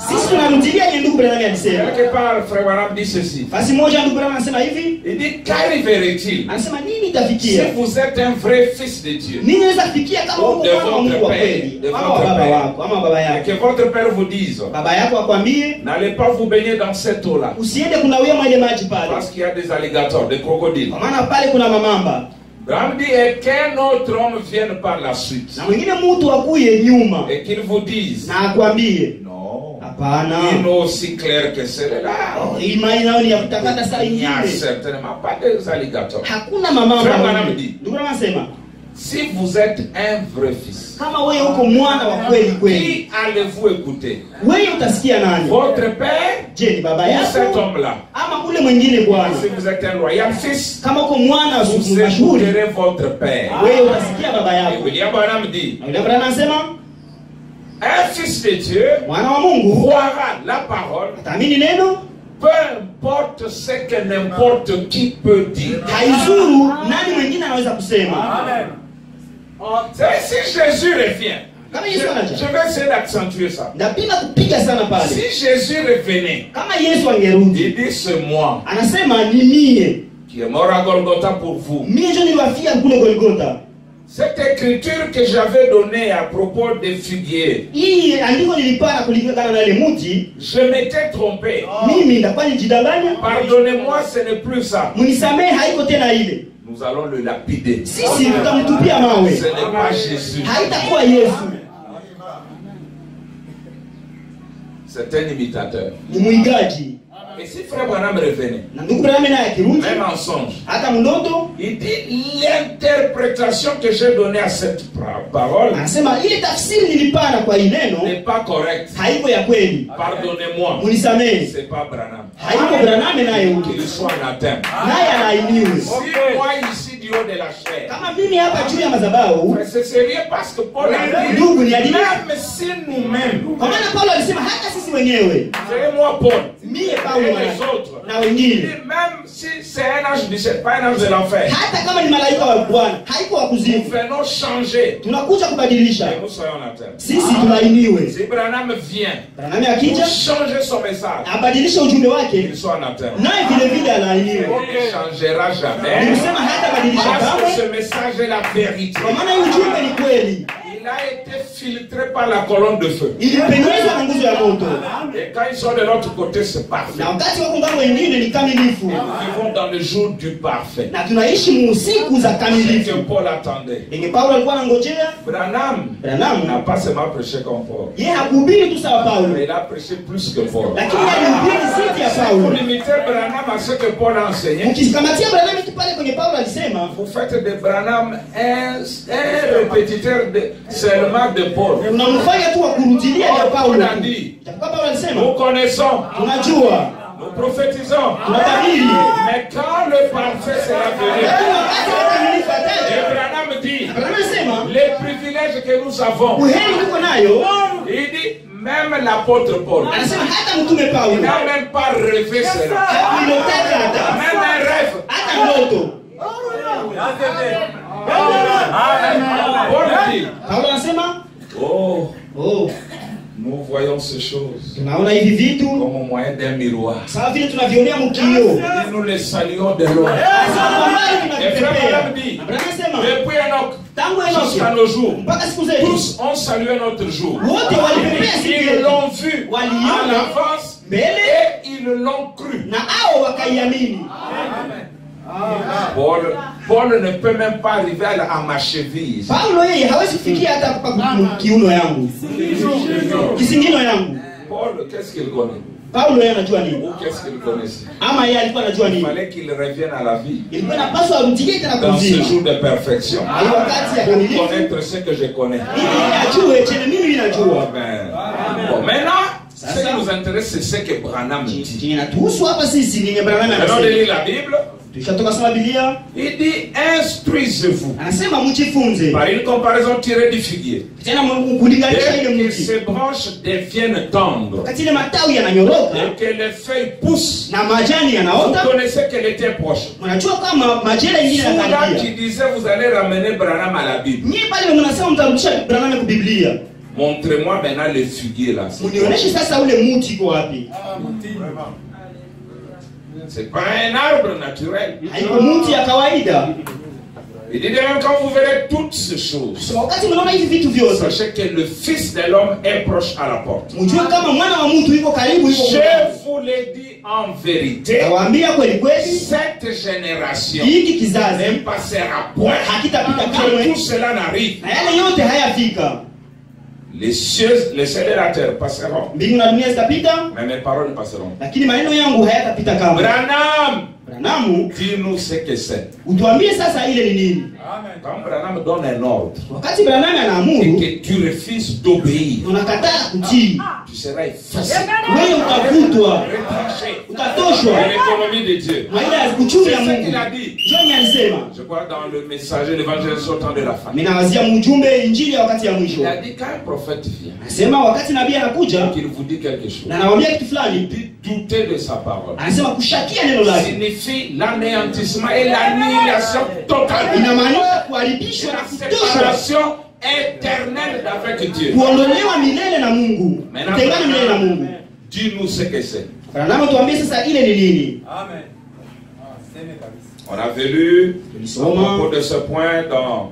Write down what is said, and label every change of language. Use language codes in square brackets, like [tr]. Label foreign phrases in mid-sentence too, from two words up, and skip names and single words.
[fr] Quelque part Frère Branham dit ceci. Il dit qu'arriverait-il si vous êtes un vrai fils de Dieu, que votre père vous dise, n'allez pas vous baigner baigner dans cette eau-là. [sw] Usiende kunawia mwa ile maji pale. [fr] Parce qu'il y a des alligators, des crocodiles. [sw] Kwa maana pale kuna mamamba. [fr] Branham dit, et qu'un autre homme vienne par la suite. [sw] Na mwingine mtu akuye nyuma. [fr] Et qu'il vous dise. [sw] Na akwambie. [fr] Non. [sw] Hapana. [fr] Il est aussi clair que celle-là. [sw] Imani nao ni ya kutakata saa [fr] Il n'y a [sw] ingine. [fr] certainement pas des alligators. [sw] Hakuna mamamba. [fr] Frère Branham dit. [sw] Ndugu anasema, [fr] si vous êtes un vrai fils, [sw] kama wewe uko mwana wa kweli kweli, [fr] qui allez-vous écouter? [sw] wewe utasikia nani? [fr] Votre père? [sw] Je, ni baba [fr] Ou [sw] yako? [fr] cet homme-là? [sw] Ama ule mwingine bwana? [fr] Si vous êtes un royal fils, [sw] Kama uko mwana wa [fr] vous [sw] mashuhuri, [fr] écouterez votre père. [sw] wewe utasikia baba [fr] Et [sw] yako. [fr] William Branham dit, [sw] Na Branham anasema, [fr] un fils de Dieu [sw] mwana wa Mungu [fr] croira la parole, [sw] ataamini neno, [fr] peu importe ce que n'importe qui peut dire. [sw] haizuru nani mwingine anaweza kusema. [fr] C'est si Jésus revient, [sw] Kama [fr] je [sw] Yesu anaja, [fr] vais essayer d'accentuer ça. [sw] napenda kupiga sana pale. [fr] Si Jésus revenait, [sw] Kama Yesu angerudi, [fr] il dit c'est moi [sw] anasema ni mie. [fr] qui est mort à Golgotha pour vous. [sw] Mie ndio niliwafia kule Golgotha. [fr] Cette écriture que j'avais donnée à propos des figuiers, [sw] Hii andiko nilipana kulingana na ile mti, [fr] je m'étais trompé. [sw] mimi ndakuwa nijidanganya. [fr] Pardonnez-moi, ce n'est plus ça. [sw] Munisamehe, haiko tena ile. [fr] Nous allons le lapider. [sw] Sisi tutamtupia mawe. [fr] Ce n'est pas Jésus. [sw] Haitakuwa Yesu. [fr] C'est un imitateur. [sw] Ni muigaji. [fr] Et si frère Branham revenait, [sw] Na ndugu Branham naye akirudi, [fr] même en songe, [sw] hata mndoto, [fr] il dit l'interprétation que j'ai donnée à cette parole [sw] anasema ile tafsiri nilipana kwa hii neno [fr] n'est pas correcte. [sw] haiko ya kweli. [fr] Pardonnez-moi. [sw] Munisamehe. [fr] C'est pas Branham. [sw] Haiko Branham naye huko. [fr] Qu'il soit anathème. [sw] Naye anainiwe. [fr] Si moi ici du haut de la chair, [sw] Kama mimi hapa juu ya madhabahu, [fr] c'est sérieux parce que Paul a dit, [sw] ndugu ni adili. [fr] même si nous-mêmes, [sw] Kwa maana Paulo alisema hata sisi wenyewe, [fr] c'est moi Paul, [sw] mie [fr] et [sw] Paulo [fr] les autres, [sw] na [fr] il dit, [sw] wengine, [fr] même si c'est un ange du ciel, pas un ange de l'enfer, [sw] hata kama ni malaika wa Bwana, haiko wa [fr] nous [sw] kuzimu. [fr] venons changer [sw] Tunakuja kubadilisha. [fr] et nous soyons anathèmes. [sw] Sisi tulainiwe. [fr] Si Branham vient [sw] Branham [fr] pour [sw] akija [fr] changer son message, [sw] abadilishe ujumbe wake, [fr] il soit anathème. [sw] naye vile vile alainiwe. [fr] Il ne changera jamais [sw] Nilisema hata badilisha [fr] parce que [sw] kamwe, [fr] ce message est la vérité. [sw] kwa maana hii ujumbe ni kweli. [fr] Il a été filtré par la colonne de feu. [sw] Ilipenyezwa na nguzo ya moto. [fr] Et quand ils sont de l'autre côté, c'est parfait. [sw] Na wakati wako ngambo wengine ni kamilifu. [fr] Nous vivons dans le jour du parfait. [sw] Na tunaishi muusiku za [fr] C'est [sw] kamilifu. [fr] que Paul attendait. [sw] Yenye Paulo alikuwa anangojea. [fr] Branham n'a [sw] Branham [fr] pas seulement prêché comme Paul, [sw] yeye hakuhubiri tu sawa Paulo, [fr] mais il a prêché plus que Paul. [sw] lakini alihubiri zaidi ya [fr] Pour [sw] Paulo. [fr] limiter Branham à ce que Paul a enseigné, [sw] Ukikamatia Branham tu pale kwenye Paulo alisema, [fr] vous faites de Branham un répétiteur seulement de Paul. [sw] unamfanya tu wa kurudilia ya Paulo. [fr] On a dit, [sw] Japokuwa Paulo alisema, [fr] nous connaissons, [sw] tunajua, [fr] nous prophétisons, [sw] tunatabiri, [fr] mais quand le parfait sera venu, [sw] lakini wakati wa kamilifu [fr] et [sw] ataje. [fr] Branham dit, [sw] Branham anasema, [fr] les privilèges que nous avons, [sw] uheri tuko nayo, [fr] il dit, même l'apôtre Paul, [sw] anasema hata mtume [fr] il [sw] Paulo [fr] n'a même pas rêvé cela. [sw] hakuilotaka hata [fr] Même un rêve. [sw] hata ndoto. [fr] Paul dit, [sw] Paulo anasema, oh, oh, [fr] nous voyons ces choses [sw] tunaona hivi vitu [fr] comme au moyen d'un miroir. [sw] sawa vile tunavionea mkio. [fr] Et nous les saluons de loin. Et frère Branham dit, depuis Enoch [sw] tangu [fr] jusqu'à [sw] Enoki [fr] nos jours, [sw] mpaka siku zetu [fr] tous ont salué notre jour. [sw] wote walipepea siku [fr] Ils [sw] yetu [fr] l'ont vu à [sw] waliona [fr] l'avance [sw] mbele [fr] et ils l'ont cru. [sw] na hao wakaiamini. [fr] Paul ne peut même pas arriver à ma cheville. [sw] Paulo yeye hawezi kufikia hata kwa kiuno yangu, kisingino yangu. [fr] Paul, qu'est-ce qu'il connaît? [sw] Paulo yeye anajua nini? [fr] Ou qu'est-ce qu'il connaissait? [sw] Ama yeye alikuwa anajua [fr] Il [sw] nini? [fr] fallait qu'il revienne à la vie. [sw] Ilikuwa inapaswa arudie tena [fr] Dans ce [sw] kuzima [fr] jour de perfection. [sw] ali wakati ya [fr] Pour [sw] kamilifu, [fr] connaître ce que je connais. [sw] ili ajue chenye mimi ninajua. [fr] Amen. Bon, maintenant, ce qui nous intéresse, c'est ce que Branham dit. [sw] Kinatuhusu hapa sisi ni Branham [fr] Venons de [sw] anasema. [fr] lire la Bible. [sw] Tushatoka soma Biblia, [fr] Il dit, instruisez-vous [sw] anasema mjifunze. [fr] par une comparaison tirée du figuier. [sw] Tena kulinganisha ile [fr] Dès que [sw] mti. [fr] ses branches deviennent tendres [sw] Wakati ile matawi yananyoroka [fr] et que les feuilles poussent, [sw] na majani [fr] vous [sw] yanaota, [fr] connaissez qu'elle était proche. [sw] mnajua kama majira ingine [fr] Soudain qui [sw] yanakaribia. [fr] disait, vous allez ramener Branham à la Bible. [sw] Nyie pale mnasema mtarudisha Branham kwa Biblia. [fr] Montrez-moi maintenant le figuier là. [sw] Mnionyeshe sasa ule mti uko wapi? [fr] C'est pas un arbre naturel. [sw] Haiko mti ya kawaida. [fr] Il dit même quand vous verrez toutes ces choses, [sw] wakati mnaona hivi vitu vyote, [fr] sachez que le Fils de l'homme est proche à la porte. [sw] mjue kama mwana wa mtu yuko karibu, yuko [fr] Je [sw] karibu. [fr] vous l'ai dit en vérité, [sw] Nawaambia kweli kweli, [fr] cette génération [sw] hiki kizazi [fr] ne passera point [sw] hakitapita [fr] que [sw] kamwe, [fr] tout cela n'arrive. [sw] na yale yote hayafika. [fr] Les cieux et la terre passeront, [sw] Mbingu na dunia zitapita, [fr] mais mes paroles ne passeront pas. [sw] lakini maneno yangu hayatapita kamwe. [fr] Branham, [sw] Branamu, [fr] dis-nous ce que c'est. [sw] utuambie sasa ile ni nini? [fr] Quand Branham donne un ordre [sw] Wakati Branamu [fr] et [sw] anaamuru, [fr] que tu refuses d'obéir, [sw] unakataa kutii, [fr] tu seras effacé, [sw] wewe utavutwa, [fr] retranché [sw] utatoshwa [fr] de l'économie de Dieu. [sw] maisha ya uchumi [fr] C'est [sw] ya [fr] ce [sw] Mungu. [fr] qu'il a dit. [sw] John alisema, [fr] Je crois dans le messager, l'évangile sortant de la fin. [sw] mimi nawazia mjumbe injili ya wakati ya mwisho. [fr] Il a dit quand un prophète vient, [sw] Anasema wakati nabii anakuja [fr] qu'il vous dit quelque chose, [sw] na anawaambia kitu [fr] il [sw] fulani, [fr] dit douter de sa parole. [sw] anasema kushakia neno lake, [fr] Signifie l'anéantissement et l'annihilation totale. [sw] inamaanisha kuharibishwa na [fr] La [sw] kutoshwa, [fr] séparation éternelle avec Dieu. [sw] kuondolewa milele na Mungu, kutengana milele na Mungu. [fr] Dis-nous ce que c'est. [sw] Branamu, tuambie sasa ile ni nini? Amen. [fr] On avait lu à [sw] Tulisoma [fr] propos de ce point dans